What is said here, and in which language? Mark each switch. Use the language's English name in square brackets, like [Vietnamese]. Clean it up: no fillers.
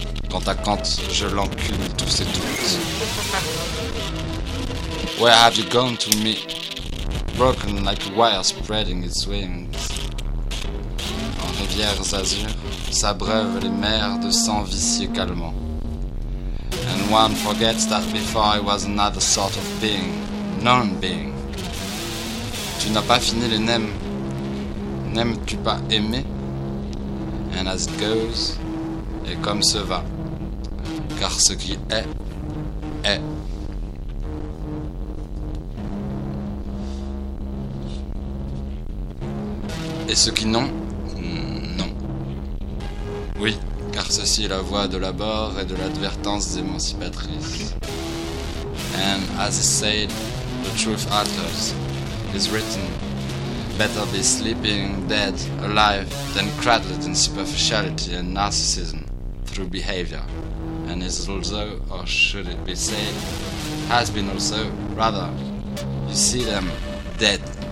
[French] Quant à Kant, je l'encule tous et toutes. [English] Where have you gone to me? Broken like a wire spreading its wings. [French] En rivières azur, s'abreuvent les mers de sang vicieux calmant. [English] And one forgets that before I was another sort of being, non-being. [French] Tu n'as pas fini les nems. N'aimes-tu pas aimer? [English] And as it goes, [French] et comme ce va. Car ce qui est, est. Et ce qui non, non. Oui. Car ceci est la voix de l'abord et de l'advertance émancipatrice. [English] And as is said, the truth alters, is written. Better be sleeping, dead, alive, than cradled in superficiality and narcissism through behavior. And is also, or should it be said, has been also, rather, you see them dead.